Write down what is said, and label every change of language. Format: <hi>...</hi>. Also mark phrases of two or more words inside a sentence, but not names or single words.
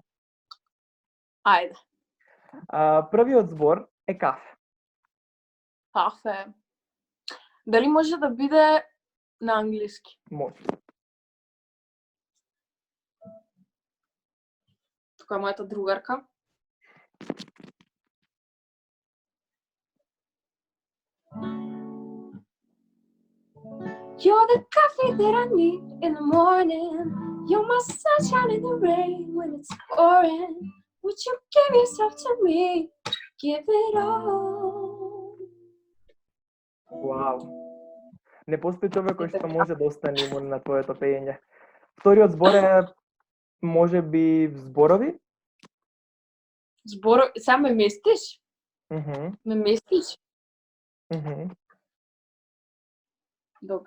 <mk>Ајде. Првиот збор е кафе. Кафе. Дали може да биде на англиски? Може. Тука е мојата другарка.</mk> <en>You're the coffee that I need in the morning. You're my sunshine in the rain when it's pouring. Would you give yourself to me? Give it all.</en> <mk>Вау. Не постои човек кој што може да остане имун на твоето пеење. Вториот збор е може би зборови? Зборови? Сега ме местиш? Ме местиш? Добро.</mk>